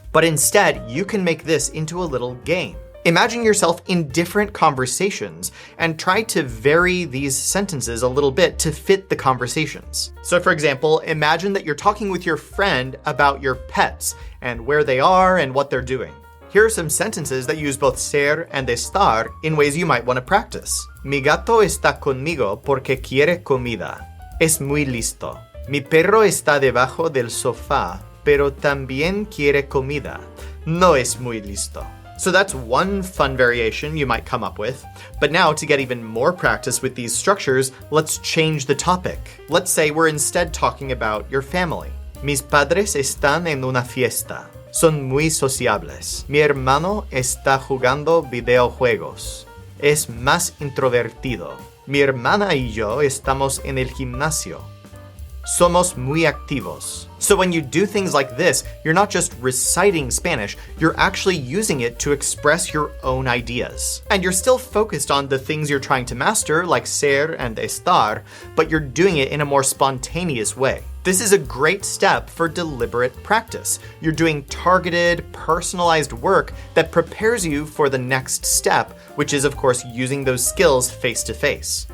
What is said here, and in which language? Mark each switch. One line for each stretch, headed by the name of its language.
English: But instead, you can make this into a little game. Imagine yourself in different conversations and try to vary these sentences a little bit to fit the conversations. So for example, imagine that you're talking with your friend about your pets and where they are and what they're doing. Here are some sentences that use both ser and estar in ways you might want to practice.
Spanish: Mi gato está conmigo porque quiere comida. Es muy listo. Mi perro está debajo del sofá, pero también quiere comida. No es muy listo.
English: So that's one fun variation you might come up with. But now, to get even more practice with these structures, let's change the topic. Let's say we're instead talking about your family.
Spanish: Mis padres están en una fiesta. Son muy sociables. Mi hermano está jugando videojuegos. Es más introvertido. Mi hermana y yo estamos en el gimnasio. Somos muy activos.
English: So when you do things like this, you're not just reciting Spanish, you're actually using it to express your own ideas. And you're still focused on the things you're trying to master, like ser and estar, but you're doing it in a more spontaneous way. This is a great step for deliberate practice. You're doing targeted, personalized work that prepares you for the next step, which is, of course, using those skills face-to-face.